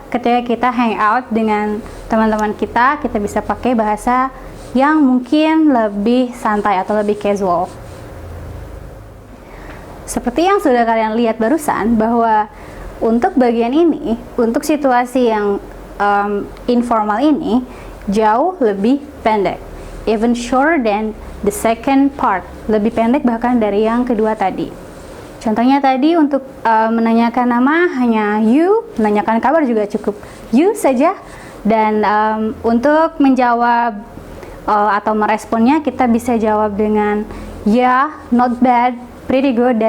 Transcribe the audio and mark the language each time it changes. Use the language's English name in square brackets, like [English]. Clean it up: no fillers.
[Indonesian] ketika kita hangout dengan teman-teman kita bisa pakai bahasa yang mungkin lebih santai atau lebih casual. Seperti yang sudah kalian lihat barusan, bahwa untuk bagian ini, untuk situasi yang informal ini, jauh lebih pendek. [English] Even shorter than the second part. [Indonesian] Lebih pendek bahkan dari yang kedua tadi. Contohnya tadi untuk menanyakan nama hanya you, menanyakan kabar juga cukup you saja. Dan untuk menjawab atau meresponnya kita bisa jawab dengan [English] yeah, not bad, pretty good.